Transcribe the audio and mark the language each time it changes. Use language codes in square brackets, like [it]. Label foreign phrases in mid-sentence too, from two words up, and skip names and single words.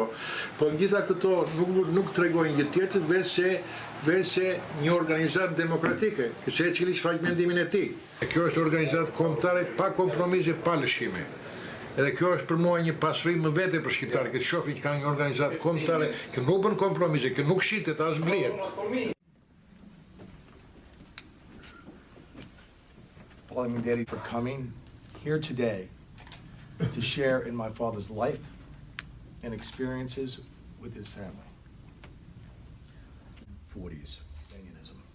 [sq] Po gjitha këto nuk tregojnë gjë tjetër veçse një organizatë demokratike, që secili shfaq mendimin e tij. Kjo është organizatë kombëtare pa kompromise, pa lëshime. Edhe kjo është për mua një pasuri më vete për shqiptarë, që shohin që ka një organizatë kombëtare që nuk bën kompromise, që nuk shitet as blihet. [en] Daddy for coming here today to share in my father's life and experiences with his family. 40s, Unionism.